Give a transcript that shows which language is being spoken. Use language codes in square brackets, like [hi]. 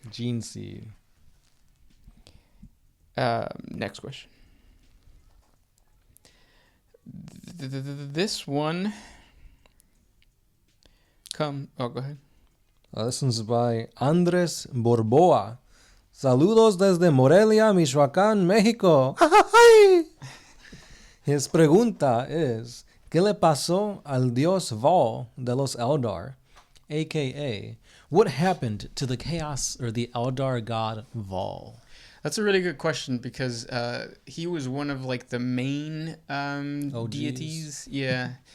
[en] Gene seed. Next question. This one go ahead. This one's by Andres Borboa. [es] Saludos desde Morelia, Michoacán, México. [en] His [es] pregunta [en] is, [es] ¿qué le pasó al dios Baal de los Eldar? [en] AKA, what happened to the chaos or the Eldar god Baal? That's a really good question because he was one of like the main deities. Yeah.